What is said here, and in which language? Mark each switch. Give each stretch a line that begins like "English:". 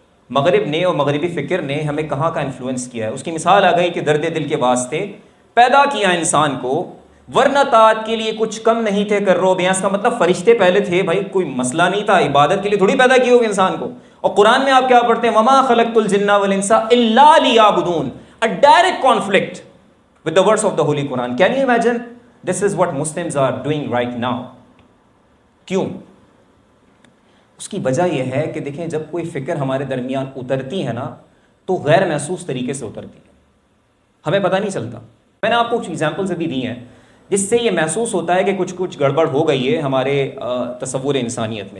Urdu: مغرب نے اور مغربی فکر نے ہمیں کہاں کا انفلوئنس کیا ہے. اس کی مثال آ گئی کہ درد دل کے واسطے پیدا کیا انسان کو، ورنہ طاعت کے لیے کچھ کم نہیں تھے کرو بیاں. اس کا مطلب فرشتے پہلے تھے بھائی، کوئی مسئلہ نہیں تھا، عبادت کے لیے تھوڑی پیدا کیے ہوگے انسان کو. اور قرآن میں آپ کیا پڑھتے ہیں؟
Arabic: وما خلقت الجن والانس الا لیعبدون.
English: a direct conflict with the words of the Holy Quran. Can you imagine? This is what Muslims are doing right now.
Urdu: کیوں؟ اس کی وجہ یہ ہے کہ دیکھیں، جب کوئی فکر ہمارے درمیان اترتی ہے نا تو غیر محسوس طریقے سے اترتی ہے، ہمیں پتہ نہیں چلتا. میں نے آپ کو کچھ ایگزامپلز بھی دی ہیں جس سے یہ محسوس ہوتا ہے کہ کچھ گڑبڑ ہو گئی ہے ہمارے تصور انسانیت میں.